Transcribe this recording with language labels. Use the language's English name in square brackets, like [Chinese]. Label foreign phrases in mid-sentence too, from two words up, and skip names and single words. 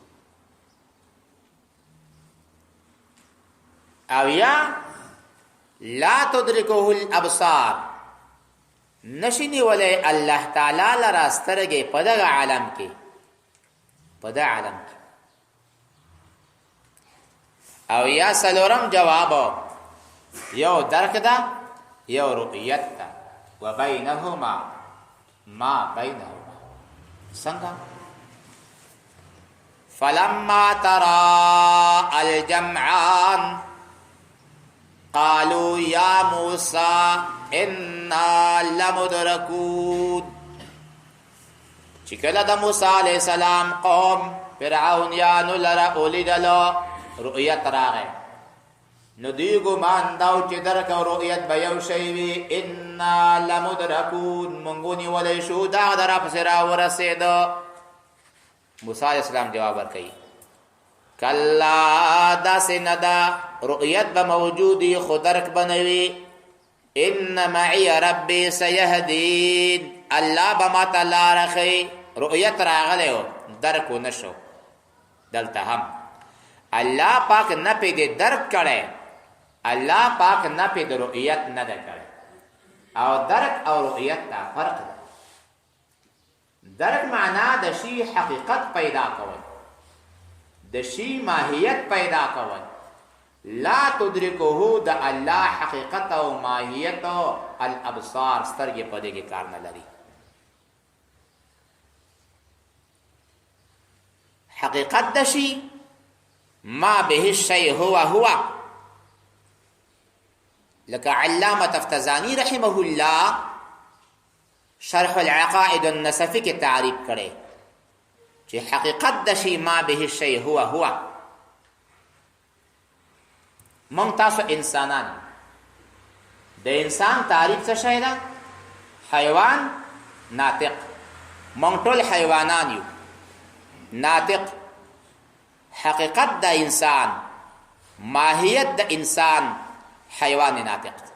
[Pashto] او یا [Arabic] لا تدرکه الابصار، [Pashto] نشی نیولی الله تعالی لرا سترګې په دغه عالم کې، په دغه عالم کې. او یا سلورم جواب یو درک ده یو رؤیت ده [Arabic] و بینهما ما بینهما. څنګه؟ فلما ترى الجمعان، قالوا یا موسی انا لمدرکون. [Pashto] چې کله د موسی علیه السلام قوم فرعونیانو لره ولیدله رؤیت راغی، نو دوی ګمان داو چې درک او رؤیت به یو شی وي. [Arabic] انا لمدرکون، [Pashto] مونږ ونیولی شو، دا د رب پسې راورسېده. موسی علیه السلام جواب ورکوي کلا داسې نه ده، رؤیت به موجودی خو درک به نه وي. [Arabic] ان معي ربي سيهدين، [Pashto] الله به ماته لاره ښیي. رؤیت راغلی و درک و نشو. دلته هم الله پاک نه پې د درک کړی، الله پاک نه پې د رؤیت نه ده کړی. او درک او رؤیت ته فرق ده. درک معنا د شي حقیقت پیدا کول، د شي ماهیت پیدا کول. [Arabic] لا تدرکه [Pashto] د الله حقیقت او ماهیت او الابصار سترګې په دې کې کار نه لري. حقیقت د شي [Arabic] ما به الشيء هو [Pashto] لکه علامه تفتزانی رحمه الله شرح العقائد النسفی کې تعریف کړي چې حقیقت د شي [Arabic] ما به الشيء هو. [Pashto] مونږ تاسو انسانان، د انسان تعریف څه شی ده؟ حیوان ناطق. مونږ ټول حیوانان یو. ناطق حقیقت د انسان، ماهیت د انسان حیوان ناطق.